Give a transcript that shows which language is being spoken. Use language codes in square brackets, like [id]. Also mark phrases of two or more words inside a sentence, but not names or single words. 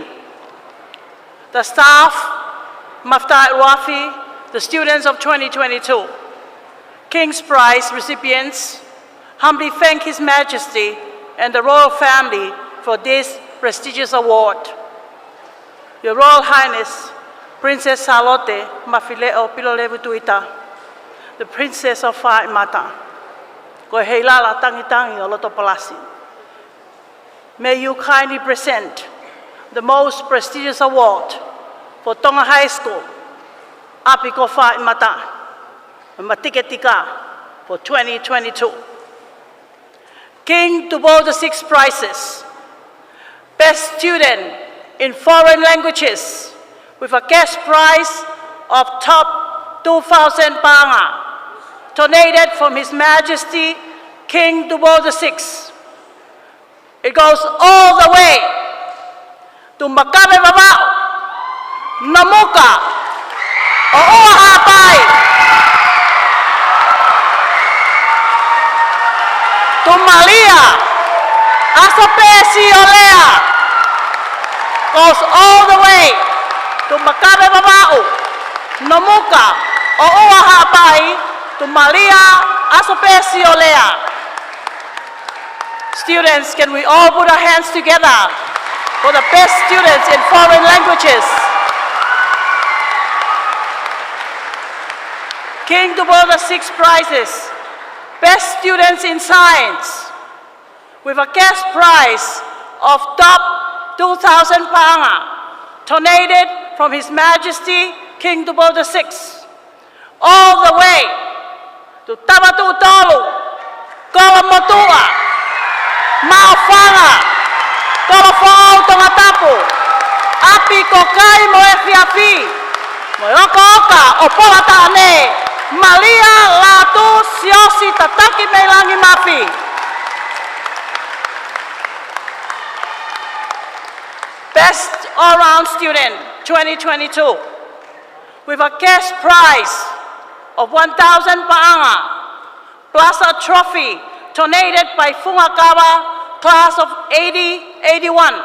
[en] The staff, Mafile'o, the students of 2022, King's Prize recipients, humbly thank His Majesty and the royal family for this prestigious award. Your Royal Highness, Princess Salote Mafile'o Pilolevu Tuita, the Princess of Whaimata, [to] ko heilala tangi-tangi o loto palasi. [en] May you kindly present the most prestigious award for Tonga High School, [to] api ko Whaimata, [en] matiketika for 2022. King Tupo VI Prizes, Best Student in Foreign Languages, with a cash prize of top 2,000 panga, donated from His Majesty King Tupo VI. It goes all the way to Makabe Babao, Namuka, o Oahapai, to Malia, Asopesi Olea, goes all the way to Makabe Babao, Namuka, o Oahapai, to Malia, Asopesi Olea. Students, can we all put our hands together for the best students in foreign languages? King Tupo VI Prizes, Best Students in Science, with a cash prize of top 2,000 panga, donated from His Majesty King Tupo VI, all the way to Tabatu Tolu, Kolamotua, Maofanga, Kolofao Tongatapu, Api Kokai Moefiafi, Moeoka Oka, Opolatane, Malia Latu Siosi Tataki Melangi Mafi. Best All-Round Student 2022, with a cash prize of 1,000 paanga, plus a trophy donated by Fungakawa class of 80-81.